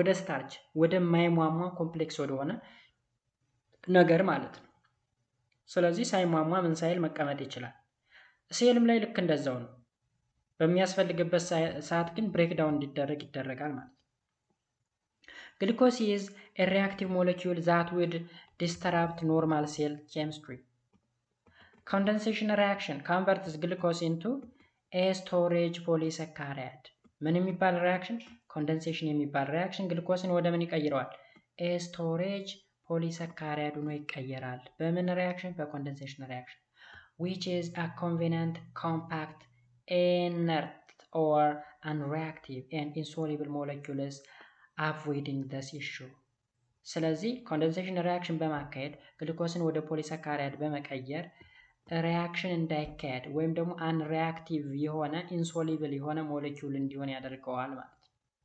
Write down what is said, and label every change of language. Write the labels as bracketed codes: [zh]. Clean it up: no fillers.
[am] ወደ ስታርች፣ ወደ ማይሟሟ ኮምፕሌክስ ወደሆነ ነገር ማለት ነው። ስለዚህ ሳይሟሟ ምን ሳይል መቀመጥ ይችላል። ሴልም ላይ ልክ እንደዛው ነው። በሚያስፈልግበት ሰዓት ግን ብሬክዳውን እንዲደረግ ይደረጋል ማለት ነው። ግሉኮስ [en] is a reactive molecule that would disrupt normal cell chemistry. Condensation reaction converts glucose into a storage polysaccharide. [am] ምን የሚባል ሪአክሽን? ኮንደንሴሽን የሚባል ሪአክሽን ግሉኮስን ወደ ምን ይቀይረዋል? [en] a storage polysaccharide [am] ሆኖ ይቀየራል። በምን ሪአክሽን? በኮንደንሴሽን ሪአክሽን [en] which is a convenient, compact, inert or unreactive and insoluble molecules avoiding this issue [am] ስለዚህ ኮንደንሴሽን ሪአክሽን በማካሄድ ግሉኮስን ወደ ፖሊሳካራይድ በመቀየር ሪአክሽን እንዳይካሄድ ወይም ደግሞ አንሪአክቲቭ የሆነ ኢንሶሉብል የሆነ ሞለኪውል እንዲሆን ያደርገዋል ማለት ነው።